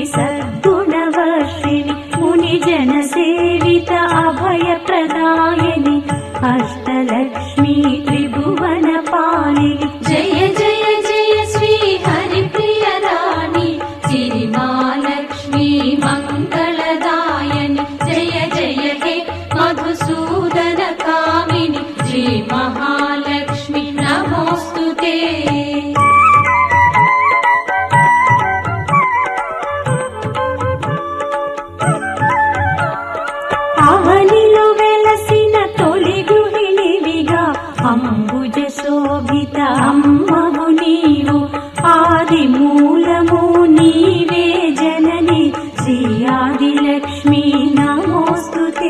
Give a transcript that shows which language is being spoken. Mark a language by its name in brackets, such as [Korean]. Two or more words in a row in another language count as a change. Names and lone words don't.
[Sanskrit] सद्गुणवर्षिणी मुनिजन सेवित अभय प्रदायिनी अष्टलक्ष्मी त्रिभुवन पालिनी जय जय जय श्री हरिप्रिय रानी श्री महालक्ष्मी मंगलदायिनी जय जय हे मधुसूदन कामिनी श्री महालक्ष्मी नमोस्तुते। [Telugu] అవనిలో వెలసిన తొలి గృహిణివిగా అంబుజ శోభిత అమ్మవు నీవు ఆది మూలము నీవే జనని శ్రీ ఆదిలక్ష్మి నమోస్తుతే।